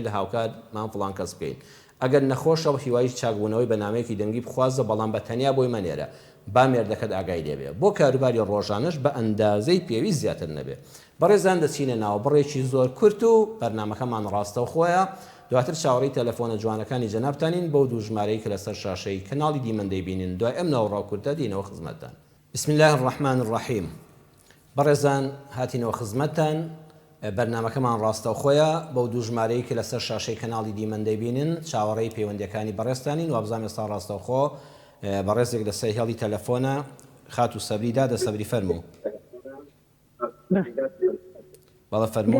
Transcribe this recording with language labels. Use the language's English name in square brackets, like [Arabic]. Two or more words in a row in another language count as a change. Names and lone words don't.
[Central Kurdish] لە هاوکارمان فڵان کەس بکەین ئەگەر نەخۆشەوە هیوای چاکبوونەوەی بە نامەیەکی دەنگی بخوازە بەڵام بە تەنیا بۆی مەنێرە با مێردەکەت ئاگای لێبێ بۆ کاروباری ڕۆژانەش بە ئەندازەی پێویست زیاتر نەبێ بەڕێزان دەچینە ناو بڕێکی زۆر کورت و بەرنامەکەمان ڕاستە و خۆیە دواتر چاوەڕێی تەلەفۆنە جوانەکانی جەنابتانین بەو دوو ژمارەی کە لەسەر شاشەی کەناڵی دیمەن دەیبینن دوای ئەم ناوەڕاو کورتە دینەوە خزمەتتان [Arabic] بسم الله الرحمن الرحیم [Central Kurdish] بەڕێزان هاتینەوە خزمەتتان بەرنامەکەمان ڕاستە و خۆیە بەو دوو ژمارەی کە لەسەر شاشەی کەناڵی دیمەن دەیبینن چاوەڕێی پەیوەندیەکانی بەڕێستانین وابزانام ئێستا ڕاستە و خۆ بەڕێزێک لە سەر هێڵی تەلەفۆنە خات و سەبریدا دەسەبری فەرموو بەڵە فەرموو